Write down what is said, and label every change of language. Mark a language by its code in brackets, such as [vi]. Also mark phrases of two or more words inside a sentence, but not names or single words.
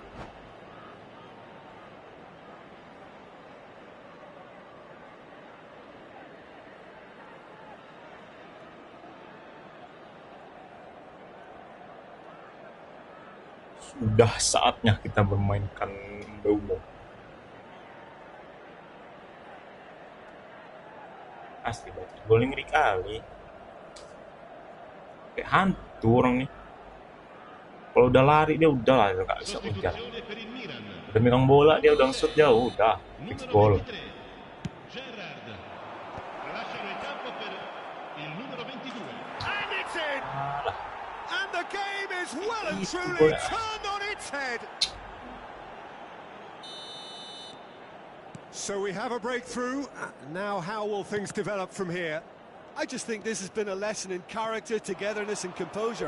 [id] Sudah saatnya kita bermainkan Mbeumo. Asli banget. Golnya ngeri kali. Kayak hantu orang nih. Kalau udah lari dia udah lah, nggak bisa kejar. [it] Sostituzione per il Milan. [id] Udah megang bola dia udah shoot jauh, udah fix [it] Numero [id] goal. [it] 23. Gerrard. Lasciano il campo per il numero 22. [en] And it's in! [id] Alah, [en] And the game is well and [id] Itu [en] truly [id] gol. [en] turned on its head. So we have a breakthrough. Now how will things develop from here? I just think this has been a lesson in character, togetherness and composure.